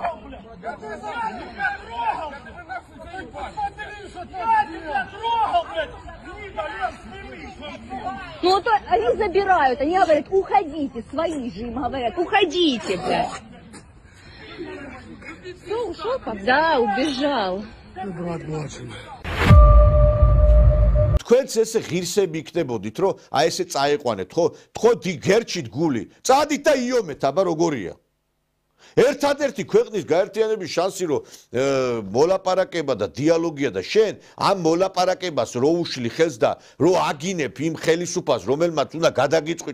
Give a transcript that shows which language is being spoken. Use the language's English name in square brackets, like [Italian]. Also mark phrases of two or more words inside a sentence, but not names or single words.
[Russian] Ну вот они забирают, они говорят, уходите, свои же им говорят, уходите, блядь. Все, ушел? Да, убежал. [Georgian] თქვენც ესე ღირსები იქნებოდით, რომ აი ესე წაეყვანეთ, ხო? თქო გერჩით გული. წადით და იომეთ, აბა როგორია? ერთადერთი ქვეყნის გაერთიანების შანსი რომ მოლაპარაკება და დიალოგია და შენ ამ მოლაპარაკებას რო უშლი ხელს და რო აგინებ იმ ხელისუფლებას რომელმაც უნდა გადაგიწყვით